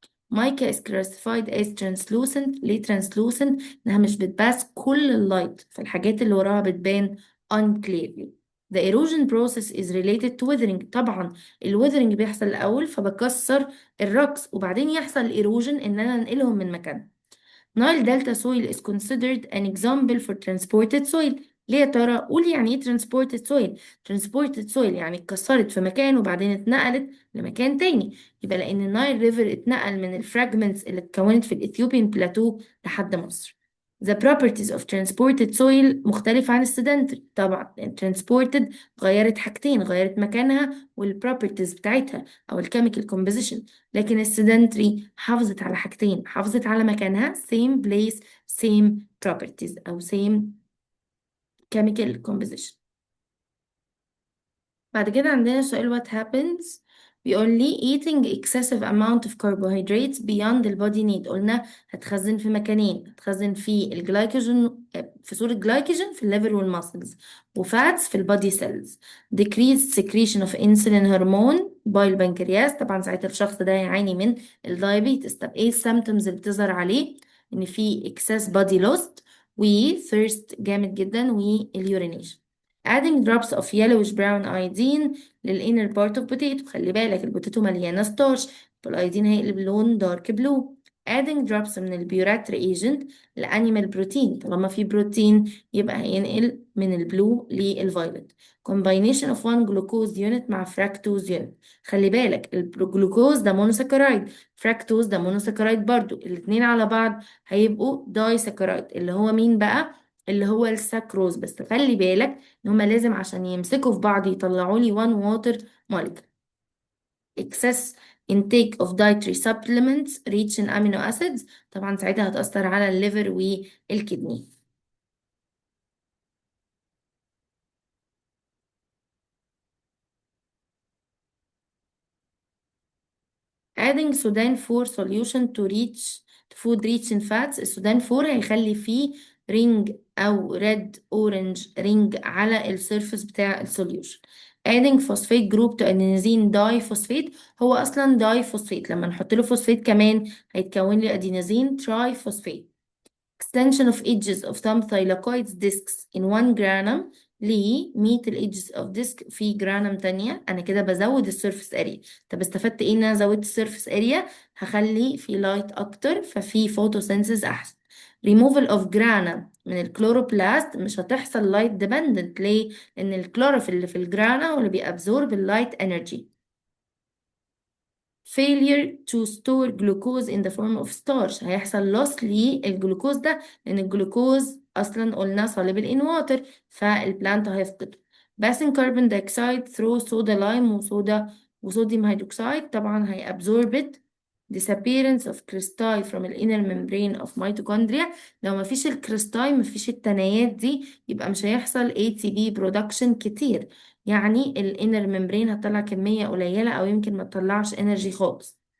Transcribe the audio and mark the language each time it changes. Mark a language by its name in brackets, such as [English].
[English] Mica is classified as translucent. [Arabic] ليه translucent؟ إنها مش بتباس كل اللايت، فالحاجات اللي وراها بتبان unclearly. [English] The erosion process is related to weathering. [Arabic] طبعا الويذرنج بيحصل الأول فبكسر الروكس وبعدين يحصل erosion إن أنا أنقلهم من مكان. [English] Nile Delta soil is considered an example for transported soil. [Arabic] ليه يا ترى؟ قول يعني ايه transported soil؟ transported soil يعني اتكسرت في مكان وبعدين اتنقلت لمكان تاني. يبقى لأن النايل ريفر اتنقل من الفراجمنتس اللي اتكونت في الإثيوبيان بلاتو لحد مصر. [English] The properties of transported soil [Arabic] مختلفة عن السيدنتري طبعا، لأن transported غيرت حاجتين، غيرت مكانها والproperties بتاعتها أو الchemical composition، لكن السيدنتري حافظت على حاجتين، حافظت على مكانها same place same properties أو same chemical composition. بعد كده عندنا سؤال [English] what happens، [Arabic] بيقول لي [English] eating excessive amount of carbohydrates beyond the body need. [Arabic] قلنا هتخزن في مكانين، هتخزن في الجلايكوجين في صورة جلايكوجين في الليفر والماسلز، وفاتس في البادي سيلز. [English] decreased secretion of insulin hormone by البنكرياس. [Arabic] طبعا ساعتها الشخص ده يعاني من الدايابيتس. طب ايه السيمتومز اللي بتظهر عليه؟ ان في excess body loss وثيرست جامد جدا واليورينيشن. [English] adding drops of yellowish brown iodine للinner part of potato. [Arabic] خلي بالك البوتيتو مليانة ستارش، فالايودين هيقلب لون دارك بلو. [English] adding drops [Arabic] من البيورات reagent لانيمال بروتين، طالما في بروتين يبقى هينقل من البلو للفيولت. [English] combination of one glucose unit مع fructose unit. [Arabic] خلي بالك الجلوكوز ده مونوساكرايد، فركتوز ده مونوساكرايد برضو، الاتنين على بعض هيبقوا دايساكرايد اللي هو مين بقى؟ اللي هو السكروز. بس خلي بالك ان هما لازم عشان يمسكوا في بعض يطلعوا لي one water molecule. [English] excess intake of dietary supplements rich in amino acids. [Arabic] طبعا ساعتها هتأثر على الليفر والكدني. [English] adding Sudan 4 solution to reach food rich in fats. [Arabic] السودان 4 هيخلي فيه رينج او ريد اورنج رينج على السيرفس بتاع السوليوشن. [English] adding phosphate group to adenosine diphosphate. [Arabic] هو اصلا diphosphate، لما نحط له فوسفات كمان هيتكون لي adenosine triphosphate. [English] extension of edges of some thylakoid discs in 1 granum. [Arabic] ليه 100 الإيدجز of disc في جرانم تانية؟ أنا كده بزود السيرفس اريا. طب استفدت إيه إن أنا زودت السيرفس اريا؟ هخلي في لايت أكتر ففي photosynthesis أحسن. [English] removal of grana [Arabic] من الكلوروبلاست مش هتحصل [English] light dependent. [Arabic] ليه؟ لأن الكلوروفيل اللي في الجرانا هو اللي بيأبزورب اللايت انرجي. [English] failure to store glucose in the form of starch. [Arabic] هيحصل loss للجلوكوز ده، لأن الجلوكوز أصلا قلنا [English] soluble in water [Arabic] فالبلانت هيفقده. [English] passing carbon dioxide through soda lime [Arabic] وصوديوم هيدروكسيد طبعا [English] هيabsorb it. disappearance of crystal from the inner membrane of mitochondria. [Arabic] لو مفيش الكريستاي مفيش التنايات دي يبقى مش هيحصل ATP production كتير، يعني الانر ممبرين هتطلع كمية قليلة أو يمكن ما تطلعش انرجي خالص.